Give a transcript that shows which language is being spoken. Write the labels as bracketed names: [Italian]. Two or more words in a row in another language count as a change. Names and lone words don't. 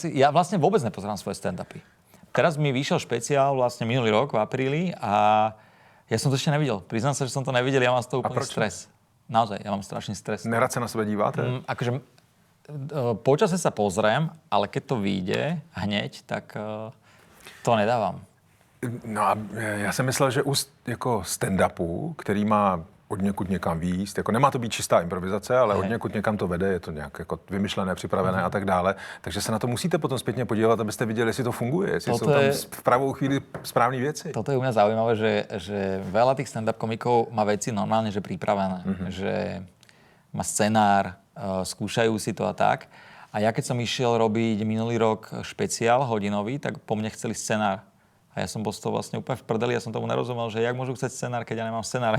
[Slovak] Ja vlastne vôbec nepozerám svoje stand-upy. Teraz mi vyšiel špeciál vlastne minulý rok v apríli a ja som to ešte nevidel. Priznám sa, že som to nevidel, ja mám z toho úplný stres. Naozaj, ja mám strašný stres. [Czech] Nerad sa na sebe díváte? [Slovak] Akože počase sa pozriem, ale keď to vyjde hneď, tak to nedávam. [Czech] No a já jsem myslel, že u jako stand-upu, který má od někud někam výjist, jako nemá to být čistá improvizace, ale od někud někam to vede, je to nějak jako vymyšlené, připravené a tak dále, takže se na to musíte potom zpětně podívat, abyste viděli, jestli to funguje, jestli jsou tam v pravou chvíli správné věci. [Slovak] Toto je u mňa zaujímavé, že veľa tých stand-up komikov má veci normálne, že pripravené, že má scenár, skúšajú si to a tak. A ja keď som išiel robiť minulý rok špeciál hodinový, tak po mne chceli scenár. A ja som bol z toho vlastne úplne v prdeli, ja som tomu nerozumel, že jak môžu chcieť scenár, keď ja nemám scenár.